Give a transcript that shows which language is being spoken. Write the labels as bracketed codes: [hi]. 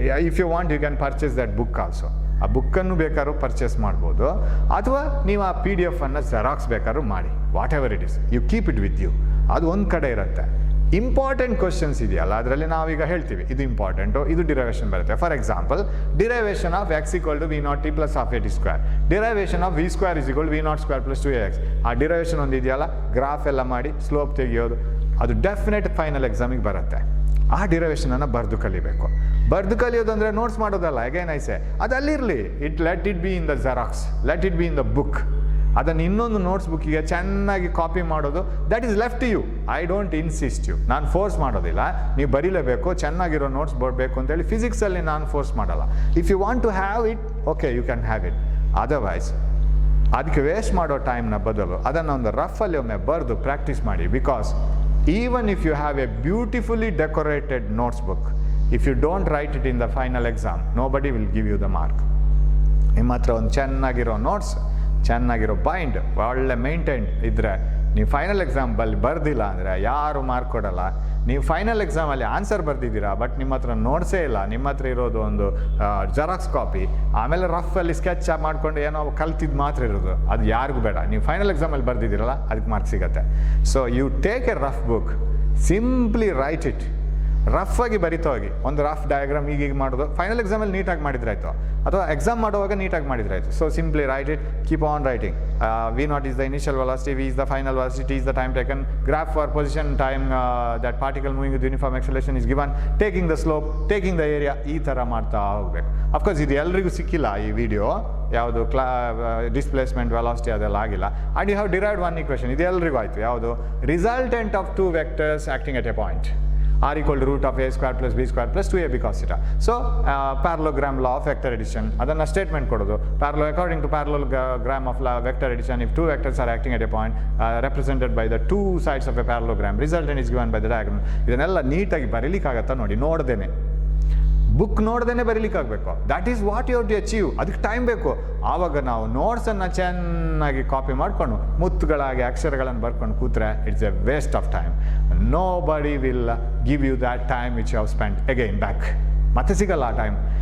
[en] If you want you can purchase that book also. [kn] ಆ ಬುಕ್ಕನ್ನು ಬೇಕಾದ್ರೂ ಪರ್ಚೇಸ್ ಮಾಡ್ಬೋದು, ಅಥವಾ ನೀವು ಆ PDF ಅನ್ನು ಜೆರಾಕ್ಸ್ ಬೇಕಾದ್ರೂ ಮಾಡಿ. [en] Whatever it is, you keep it with you. [kn] ಅದು ಒಂದು ಕಡೆ ಇರುತ್ತೆ. ಇಂಪಾರ್ಟೆಂಟ್ ಕ್ವಶನ್ಸ್ ಇದೆಯಲ್ಲ, ಅದರಲ್ಲಿ ನಾವೀಗ ಹೇಳ್ತೀವಿ ಇದು ಇಂಪಾರ್ಟೆಂಟು, ಇದು ಡಿರೈವೇಷನ್ ಬರುತ್ತೆ. [en] For example, derivation of x = v0t + half at square, derivation of v² = v0² + 2ax. [kn] ಆ ಡಿರೈವೇಷನ್ ಒಂದು ಇದೆಯಲ್ಲ, ಗ್ರಾಫ್ ಎಲ್ಲ ಮಾಡಿ ಸ್ಲೋಪ್ ತೆಗೆಯೋದು, ಅದು ಡೆಫಿನೆಟ್ ಫೈನಲ್ ಎಕ್ಸಾಮಿಗೆ ಬರುತ್ತೆ. ಆ ಡಿರೈವೇಷನನ್ನು ಬರೆದು ಕಲಿಯೋದು ಅಂದರೆ ನೋಟ್ಸ್ ಮಾಡೋದಲ್ಲ. [en] again I say, [kn] ಅದು ಅಲ್ಲಿರಲಿ, [en] Let it be in the xerox, let it be in the book. [kn] ಅದನ್ನು ಇನ್ನೊಂದು ನೋಟ್ಸ್ ಬುಕ್ಕಿಗೆ ಚೆನ್ನಾಗಿ ಕಾಪಿ ಮಾಡೋದು, [en] That is left you. I don't insist you, [kn] ನಾನು ಫೋರ್ಸ್ ಮಾಡೋದಿಲ್ಲ. ನೀವು ಬರೀಲೇಬೇಕು, ಚೆನ್ನಾಗಿರೋ ನೋಟ್ಸ್ ಬರಬೇಕು ಅಂತೇಳಿ ಫಿಸಿಕ್ಸಲ್ಲಿ ನಾನು ಫೋರ್ಸ್ ಮಾಡಲ್ಲ. [en] if you want to have it, [kn] okay, you can have it. Otherwise ಅದಕ್ಕೆ ವೇಸ್ಟ್ ಮಾಡೋ ಟೈಮ್ನ ಬದಲು ಅದನ್ನು ಒಂದು ರಫಲ್ಲಿ ಒಮ್ಮೆ ಬರೆದು ಪ್ರಾಕ್ಟೀಸ್ ಮಾಡಿ. [en] Because even if you have a beautifully decorated notes book, if you don't write it in the final exam, nobody will give you the mark. [kn] ನಿಮ್ಮ ಹತ್ರ ಒಂದು ಚೆನ್ನಾಗಿರೋ ನೋಟ್ಸ್, ಚೆನ್ನಾಗಿರೋ ಬೈಂಡ್, ಒಳ್ಳೆ ಮೇಂಟೈನ್ಡ್ ಇದ್ದರೆ, ನೀವು ಫೈನಲ್ ಎಕ್ಸಾಮಲ್ಲಿ ಬರ್ದಿಲ್ಲ ಅಂದರೆ ಯಾರು ಮಾರ್ಕ್ ಕೊಡಲ್ಲ. ನೀವು ಫೈನಲ್ ಎಕ್ಸಾಮಲ್ಲಿ ಆನ್ಸರ್ ಬರ್ದಿದ್ದೀರಾ, ಬಟ್ ನಿಮ್ಮ ಹತ್ರ ನೋಟ್ಸೇ ಇಲ್ಲ, ನಿಮ್ಮ ಹತ್ರ ಇರೋದು ಒಂದು ಜೆರಾಕ್ಸ್ ಕಾಪಿ, ಆಮೇಲೆ ರಫಲ್ಲಿ ಸ್ಕೆಚ್ ಮಾಡ್ಕೊಂಡು ಏನೋ ಕಲ್ತಿದ್ದು ಮಾತ್ರ ಇರೋದು, ಅದು ಯಾರಿಗೂ ಬೇಡ. ನೀವು ಫೈನಲ್ ಎಕ್ಸಾಮಲ್ಲಿ ಬರ್ದಿದ್ದೀರಲ್ಲ, ಅದಕ್ಕೆ ಮಾರ್ಕ್ಸ್ ಸಿಗುತ್ತೆ. [en] so you take a rough book, simply write it, [kn] rough ಆಗಿ ಬರಿತಾ ಹೋಗಿ. ಒಂದು ರಫ್ ಡಯಾಗ್ರಾಮ್ ಈಗ ಮಾಡೋದು, ಫೈನಲ್ ಎಕ್ಸಾಮಲ್ಲಿ ನೀಟಾಗಿ ಮಾಡಿದ್ರಾಯ್ತು, ಅಥವಾ ಎಕ್ಸಾಮ್ ಮಾಡುವಾಗ ನೀಟಾಗಿ ಮಾಡಿದ್ರಾಯ್ತು. [en] So simply write it, keep on writing. v0 is the initial velocity, v is the final velocity, t is the time taken, graph for position time that particle moving with uniform acceleration is given, taking the slope, taking the area, [kn] ಈ ಥರ ಮಾಡ್ತಾ ಹೋಗ್ಬೇಕು. Of course ಇದು ಎಲ್ರಿಗೂ ಸಿಕ್ಕಿಲ್ಲ ಈ video, ಯಾವುದು displacement velocity ಅದೆಲ್ಲ ಆಗಿಲ್ಲ. [en] and you have derived one equation, [kn] ಇದು ಎಲ್ರಿಗೂ ಆಯಿತು. ಯಾವುದು? [en] Resultant of 2 vectors acting at a point, r = root of a² + b² + 2ab cos θ. So parallelogram law of vector addition, [kn] ಅದನ್ನು ಸ್ಟೇಟ್ಮೆಂಟ್ ಕೊಡೋದು. [en] According to parallelogram of vector addition, if 2 vectors are acting at a point represented by the 2 sides of a parallelogram, resultant is given by the diagram. [kn] ಇದನ್ನೆಲ್ಲ ನೀಟಾಗಿ ಬರೀಲಿಕ್ಕಾಗತ್ತಾ ನೋಡಿ, ನೋಡ್ದೇನೆ, book ನೋಡ್ದೇ ಬರೀಲಿಕ್ಕಾಗಬೇಕು. [en] That is what you have to achieve. [kn] ಅದಕ್ಕೆ time ಬೇಕು. ಆವಾಗ ನಾವು ನೋಟ್ಸನ್ನು ಚೆನ್ನಾಗಿ copy ಮಾಡಿಕೊಂಡು ಮುತ್ತುಗಳಾಗಿ ಅಕ್ಷರಗಳನ್ನು ಬರ್ಕೊಂಡು ಕೂತ್ರೆ [en] It's a waste of time. Nobody will give you that time which you have spent again back. [kn] ಮತ್ತೆ ಸಿಗಲ್ಲ ಆ ಟೈಮ್.